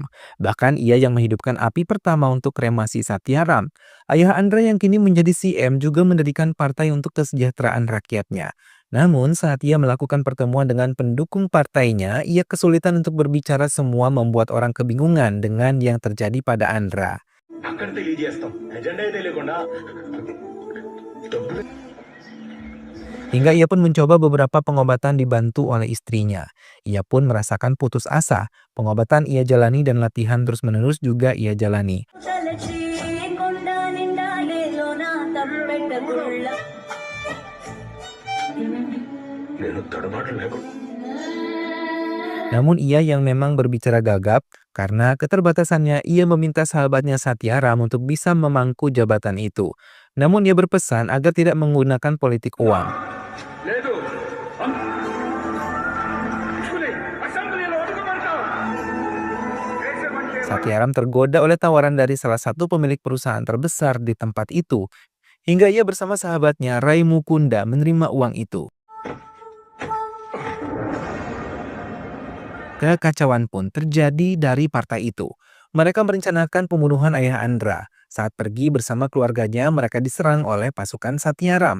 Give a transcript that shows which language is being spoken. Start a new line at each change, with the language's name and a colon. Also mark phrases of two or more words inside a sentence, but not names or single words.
Indonesian: Bahkan ia yang menghidupkan api pertama untuk kremasi Satyaram. Ayah Andra yang kini menjadi CM juga mendirikan partai untuk kesejahteraan rakyatnya. Namun saat ia melakukan pertemuan dengan pendukung partainya, ia kesulitan untuk berbicara, semua membuat orang kebingungan dengan yang terjadi pada Andra.
Telugu: అక్కడ తెలియజేస్తాం ఎజెండా తెలియకుండా డబ్బులు
Indonesian: Hingga ia pun mencoba beberapa pengobatan dibantu oleh istrinya. Ia pun merasakan putus asa. Pengobatan ia jalani dan latihan terus-menerus juga ia jalani.
Telugu: నేను తడబాటు లేకుండా
Indonesian: Namun ia yang memang berbicara gagap, karena keterbatasannya ia meminta sahabatnya Satyaram untuk bisa memangku jabatan itu. Namun ia berpesan agar tidak menggunakan politik uang.
Telugu: లేదు తీసుకుని అసెంబ్లీలో అడుగుపెడతాం. దేశం అంటే
Indonesian: Satyaram tergoda oleh tawaran dari salah satu pemilik perusahaan terbesar di tempat itu, hingga ia bersama sahabatnya Rai Mukunda menerima uang itu. Kekacauan pun terjadi dari partai itu. Mereka merencanakan pembunuhan ayah Andra. Saat pergi bersama keluarganya, mereka diserang oleh pasukan Satyaram.